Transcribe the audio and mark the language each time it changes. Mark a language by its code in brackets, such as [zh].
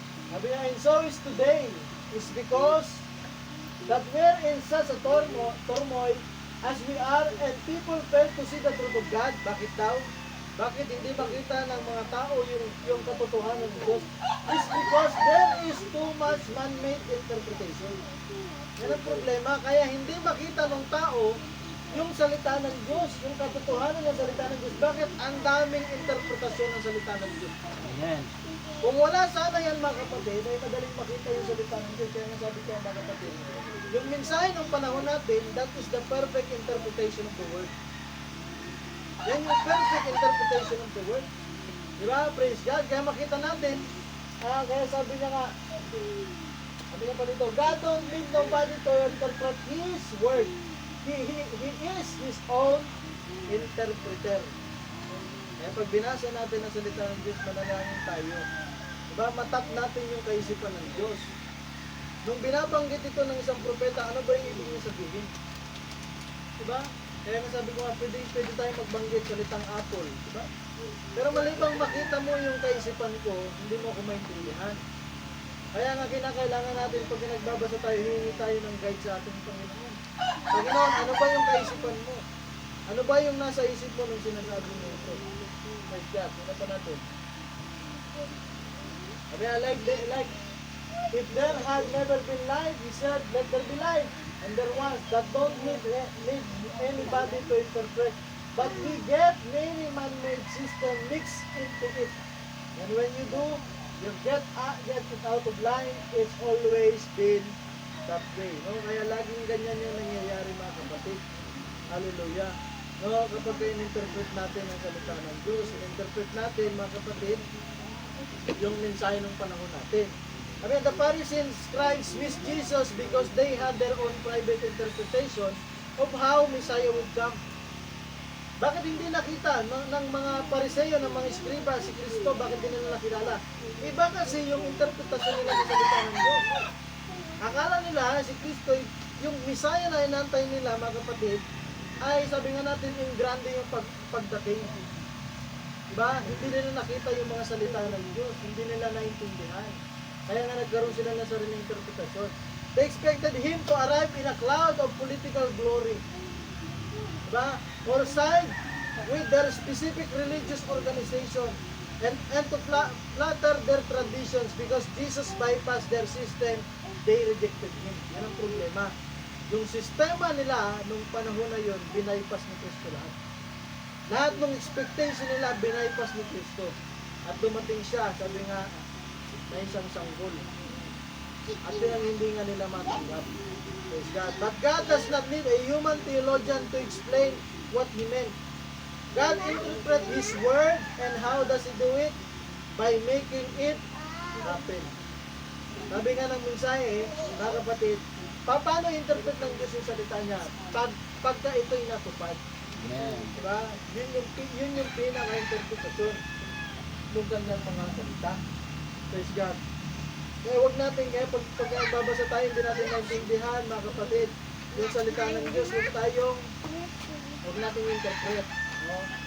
[tl] Sabi nga, [en] and so is today, is because that we're in such a turmoil as we are and people fail to see the truth of God. [tl] Bakit daw? Bakit hindi makita ng mga tao yung katotohanan ng Diyos? [en] It's because there is too much man-made interpretation. [tl] Yan ang problema. Kaya hindi makita ng tao yung salita ng Diyos, yung katotohanan ng salita ng Diyos. Bakit? Ang daming interpretasyon ng salita ng Diyos. Amen. Kung wala sana yan mga kapatid, ay madaling makita yung salita ng Diyos. Kaya nga sabi ko mga kapatid, yung mensahe ng panahon natin, [en] that is the perfect interpretation of the word. [tl] Yan yung [en] perfect interpretation of the word. [tl] Diba? [en] Praise God. [tl] Kaya makita natin, kaya sabi niya nga, sabi niya pa dito, [en] God don't need nobody to interpret His word. He is His own interpreter. [tl] Kaya pag binasa natin ang salita ng Diyos, manalangin tayo. Diba? Matap natin yung kaisipan ng Diyos. Nung binabanggit ito ng isang propeta, ano ba yung ibig niya sabihin? Diba? Kaya nga sabi ko nga, pwede tayo magbanggit salitang apple. Diba? Pero malibang makita mo yung kaisipan ko, hindi mo ako maintindihan. Kaya nga kinakailangan natin pag nagbabasa tayo, hihingi tayo ng guide sa ating Panginoon. Panginoon, ano ba yung kaisipan mo? Ano ba yung nasa isip mo nung sinasabi mo ito? [en] Like that, [tl] ano pa natin? Sabi nga, [en] like, if there had never been light, He said, let there be light. And there was, that don't need anybody to interpret. But we get many man-made system mixed into it. And when you do, you get it out of line. It's always been that way. [tl] No? Kaya laging ganyan yung nangyayari mga kapatid. Hallelujah. No, kapag in-interpret natin ang salita ng Diyos, in-interpret natin mga kapatid, yung mensahe ng panahon natin. [en] I mean, the Pharisees, scribes missed Jesus because they had their own private interpretation of how Messiah would come. [tl] Bakit hindi nakita ng mga Pariseo, ng mga Iskriba, si Kristo, bakit hindi nila nakilala? Iba kasi yung interpretasyon nila sa salita ng Diyos. Akala nila si Kristo, yung Messiah na inantay nila, mga kapatid, ay sabi nga natin yung grande yung pagdating. Diba? Hindi nila nakita yung mga salita ng Diyos. Hindi nila naintindihan. Kaya nga nagkaroon sila ng sariling interpretasyon. [en] They expected him to arrive in a cloud of political glory. [tl] Diba? [en] Or side with their specific religious organization and to flatter their traditions because Jesus bypassed their system, they rejected him. [tl] Yan ang problema. Yung sistema nila nung panahon na yun, binaypas ni Kristo lahat. Lahat ng expectation nila, binaypas ni Kristo. At dumating siya, sabi nga, na isang sanggol. At yun ang hindi nga nila matanggap. [en] Praise God. But God does not need a human theologian to explain what He meant. God interprets His word, and how does He do it? By making it happen. [tl] Sabi nga ng mensahe, mga kapatid, paano interpret ng Diyos yung salita niya? Pagka ito'y natupad. Amen. Diba? Yun yung pinaka-interpretasyon ng kanyang mga salita. [en] Praise God. [tl] Kaya huwag natin, pag babasa tayo, hindi natin naintindihan, mga kapatid, yung salita ng Diyos, huwag natin interpret. No?